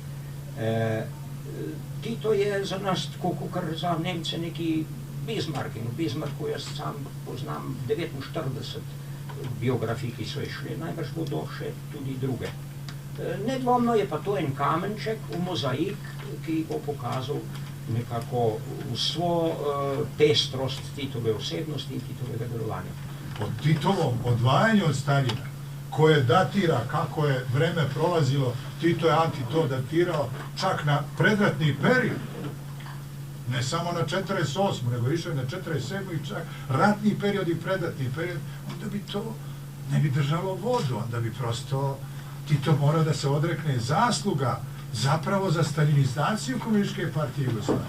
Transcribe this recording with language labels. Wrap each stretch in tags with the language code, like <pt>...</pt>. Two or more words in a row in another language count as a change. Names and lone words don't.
<sl>Tito je za nas tako, kot za Nemce neki Bismarck, in v Bismarcku jaz sam poznam 49 biografij, ki so išli, najbrž bodo še tudi druge. Nedvomno je pa to en kamenček v mozaik, ki bo pokazal nekako vso pestrost Titove osebnosti in Titovega delovanja.</sl> <sr>O Titovom odvajanju od Staljina, koje datira kako je vreme prolazilo, Tito je to datirao čak na predratni period, ne samo na 48. nego išao na 47. i čak ratni period i predratni period, onda bi to ne bi držalo vodu, onda bi prosto Tito mora da se odrekne zasluga zapravo za staljinizaciju Komunističke partije Jugoslavije.</sr>